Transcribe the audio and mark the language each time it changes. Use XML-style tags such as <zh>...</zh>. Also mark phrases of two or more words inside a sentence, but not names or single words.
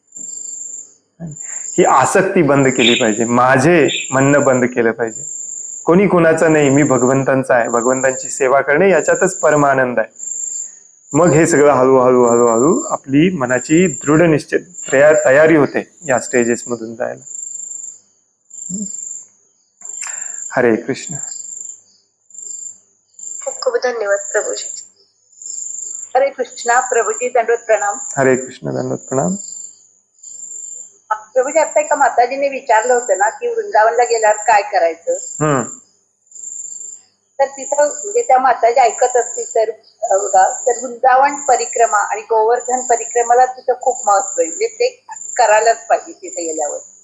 <mr>ही आसक्ती बंद केली पाहिजे, माझे म्हणणं बंद केलं पाहिजे. कोणी कुणाचं नाही, मी भगवंतांचा आहे. भगवंतांची सेवा करणे याच्यातच परमानंद आहे. मग हे सगळं हळूहळू हळूहळू आपली मनाची दृढ निश्चित तयारी होते या स्टेजेस मधून जायला. हरे कृष्ण. खूप खूप धन्यवाद प्रभूजी. हरे कृष्णा. प्रभूजी दंडवत प्रणाम. हरे कृष्ण. दंडवत प्रणाम. प्रभूजी, आता एका माताजीने विचारलं होतं ना की वृंदावनला गेल्यावर काय करायचं, तर तिथं म्हणजे त्या माताजी ऐकत असतील तर बघा, तर वृंदावन परिक्रमा आणि गोवर्धन परिक्रमाला तिथं खूप महत्व आहे, म्हणजे ते करायलाच पाहिजे तिथे गेल्यावर.</mr>